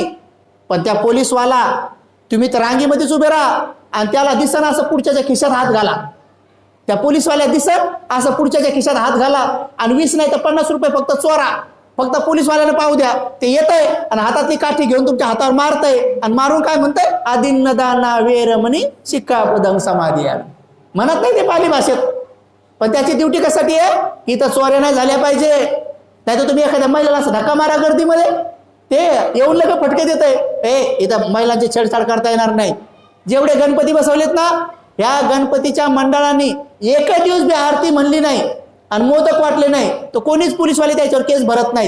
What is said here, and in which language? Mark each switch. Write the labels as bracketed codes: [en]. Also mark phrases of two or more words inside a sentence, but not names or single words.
[mr] पण त्या पोलीसवाला तुम्ही तर रांगेमध्येच उभे राहा आणि त्याला दिसन असं पुढच्याच्या खिशात हात घाला. त्या पोलीसवाल्या दिसत असं पुढच्याच्या खिशात हात घाला आणि 20 नाही तर 50 रुपये फक्त चोरा. फक्त पोलीसवाल्याने पाहू द्या, ते येतंय आणि हातातली काठी घेऊन तुमच्या हातावर मारतंय आणि मारून काय म्हणतंय, [pi] आदिन्नदाना वेरमणी शिक्कापदं समाधियामि. [mr] म्हणत नाही ते पाली भाषेत, पण त्याची ड्युटी कशासाठी आहे की इथं चोऱ्या नाही झाल्या पाहिजे. नाही तर तुम्ही एखाद्या महिलेला असं धक्का मारा गर्दीमध्ये, ते येऊन लगेच फटके देत आहे. इथं महिलांची छेडछाड करता येणार नाही. जेवढे गणपती बसवलेत ना, ह्या गणपतीच्या मंडळांनी एकच दिवस बी आरती म्हणली नाही आणि मोदक वाटले नाही तर कोणीच पोलीसवाले त्याच्यावर केस भरत नाहीत.